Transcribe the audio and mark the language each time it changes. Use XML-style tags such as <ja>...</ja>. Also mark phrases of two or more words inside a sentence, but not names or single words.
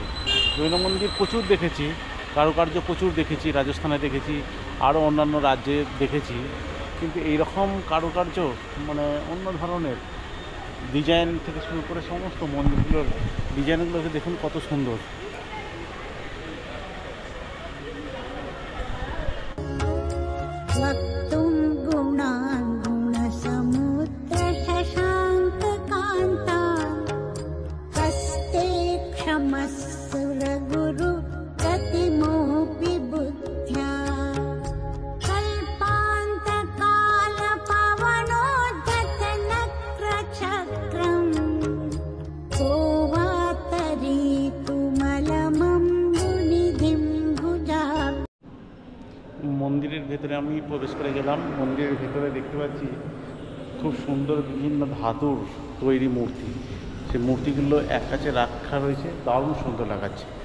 <bn>জৈন মন্দির প্রচুর দেখেছি, কারুকার্য প্রচুর দেখেছি, রাজস্থানে দেখেছি, আরও অন্যান্য রাজ্যে দেখেছি, কিন্তু এইরকম কারুকার্য মানে অন্য ধরনের ডিজাইন থেকে শুরু করে সমস্ত মন্দিরগুলোর ডিজাইনগুলোকে দেখুন কত সুন্দর।</bn> <sa>वक्तुं गुणान् गुणसमुद्र शशाङ्ककान्तान् हस्ते क्षमस्सुरगुरु गतिमोऽपि बुद्ध्या कल्पान्तकालपवनोद्धतनक्रचक्रम् को वा तरीतुमलमं मुनिधिं भुजा।</sa> <bn>মন্দিরের ভেতরে আমি প্রবেশ করে গেলাম। মন্দিরের ভেতরে দেখতে পাচ্ছি খুব সুন্দর বিভিন্ন ধাতুর তৈরি মূর্তি। সেই মূর্তিগুলো এক কাছে রাখা রয়েছে, দারুণ সুন্দর লাগাচ্ছে।</bn>